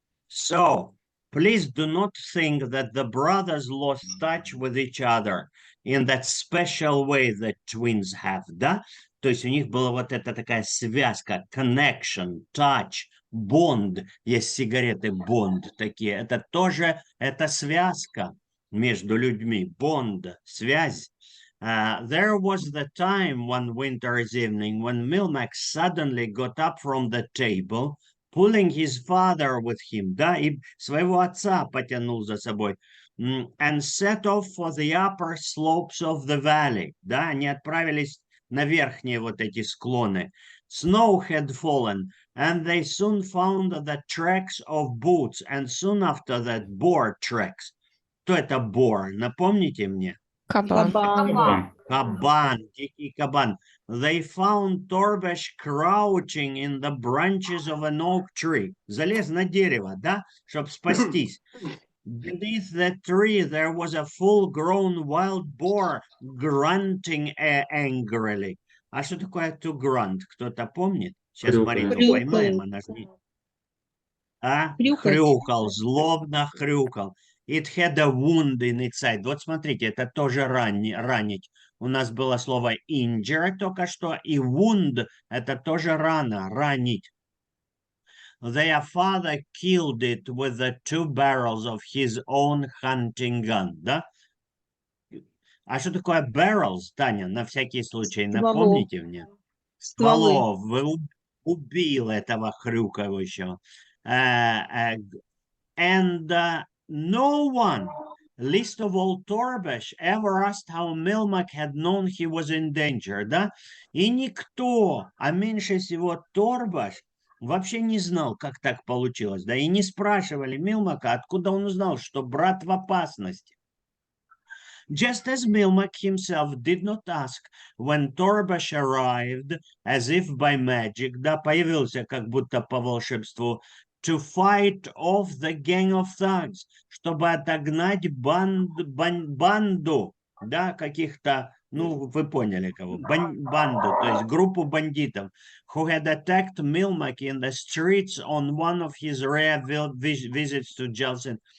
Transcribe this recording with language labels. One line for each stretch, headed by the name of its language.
English: So, please do not think that the brothers lost touch with each other in that special way that twins have, да?
Russian: То есть у них была вот эта такая связка,
English: connection, touch, bond.
Russian: Есть сигареты bond такие. Это тоже, это связка между людьми, bond, связь.
English: There was the time one winter's evening when Milmax suddenly got up from the table, pulling his father with him, да,
Russian: и своего отца потянул за собой,
English: and set off for the upper slopes of the valley, да,
Russian: они отправились на верхние вот эти склоны.
English: Snow had fallen, and they soon found the tracks of boots, and soon after that, boar tracks.
Russian: Кто это boar? Напомните мне. Кабан. Кабан, дикий кабан.
English: They found Torbesh crouching in the branches of an oak tree.
Russian: Залез на дерево, да, чтобы спастись.
English: Beneath the tree there was a full-grown wild boar grunting angrily.
Russian: А что такое to grunt? Кто-то помнит? Сейчас Марину поймаем, она же не... Хрюкал, злобно хрюкал.
English: It had a wound in its side.
Russian: Вот смотрите, это тоже ранить. У нас было слово injure только что, и wound – это тоже рана, ранить.
English: Their father killed it with the 2 barrels of his own hunting gun, да?
Russian: А что такое barrels, Таня, на всякий случай, напомните мне? Стволов. Убил этого хрюкающего.
English: And no one, least of all Torbesh, ever asked how Milmak had known he was in danger, да?
Russian: И никто, а меньше всего Торбаш, вообще не знал, как так получилось, да? И не спрашивали Милмака, откуда он узнал, что брат в опасности.
English: Just as Milmak himself did not ask when Torbash arrived, as if by magic, да,
Russian: появился как будто по волшебству,
English: to fight off the gang of thugs,
Russian: чтобы отогнать банду, да, каких-то, ну, вы поняли кого, банду, то есть группу бандитов,
English: who had attacked Milmak in the streets on one of his rare visits to Jelsin.